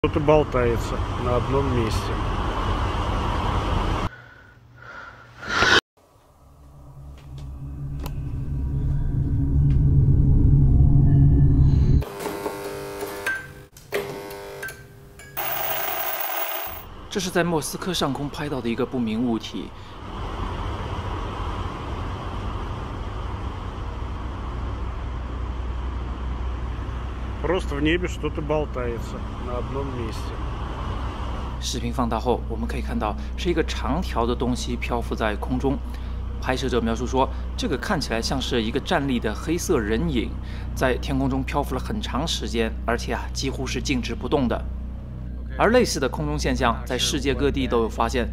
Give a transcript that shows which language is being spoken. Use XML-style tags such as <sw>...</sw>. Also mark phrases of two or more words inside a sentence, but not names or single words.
<ru>Что-то болтается на одном месте.</ru> <zh>这是在莫斯科上空拍到的一个不明物体。</zh> <ru>Просто в небе что-то болтается на одном месте.</ru> <zh>视频放大后，我们可以看到是一个长条的东西漂浮在空中。拍摄者描述说，这个看起来像是一个站立的黑色人影，在天空中漂浮了很长时间，而且几乎是静止不动的。而类似的空中现象在世界各地都有发现。</zh>